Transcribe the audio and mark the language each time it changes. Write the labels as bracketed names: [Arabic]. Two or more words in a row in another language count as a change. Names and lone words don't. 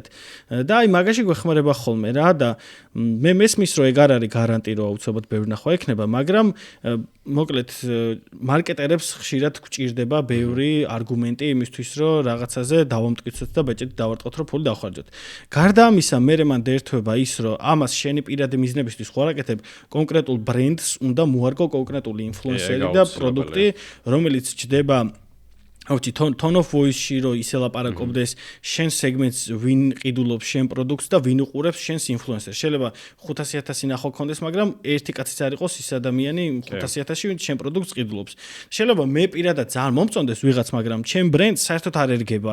[Georgian] და აი მაგაში გვეხმარება ხოლმე რა და მე მესმის რომ ეგ არ არის გარანტი რომ აუცილებლად ბევრი ნახვა ექნება, მაგრამ მოკლედ მარკეტერებს ხშირად გვჭირდება ბევრი არგუმენტი იმისთვის რომ რაღაცაზე დავამტკიცოთ და ბეჭედი დავარტყოთ რომ ფული დავხარჯოთ. გარდა ამისა, მე მან დაერთვება ის რომ ამას შენი პირადი მიზნებისთვის ხوارაკეთებ კონკრეტულ ბრენდს უნდა მოარგო კონკრეტული ინფლუენსერი და პროდუქტი, რომელიც ჩდება აუჩი [English] tone of voice- [Georgian] ში რომ ისე ლაპარაკობდეს შენ სეგმენტს ვინ ყიდულობს შენ პროდუქტს და ვინ უყურებს შენს ინფლუენსერს. შეიძლება 500,000 ნახვა ქონდეს, მაგრამ ერთი კაციც არ იყოს ის ადამიანი 500,000-ში ვინ შენ პროდუქტს ყიდულობს. შეიძლება მე პირადად ძალიან მომწონდეს ვიღაც, მაგრამ ჩემ ბრენდს საერთოდ არ ერგება.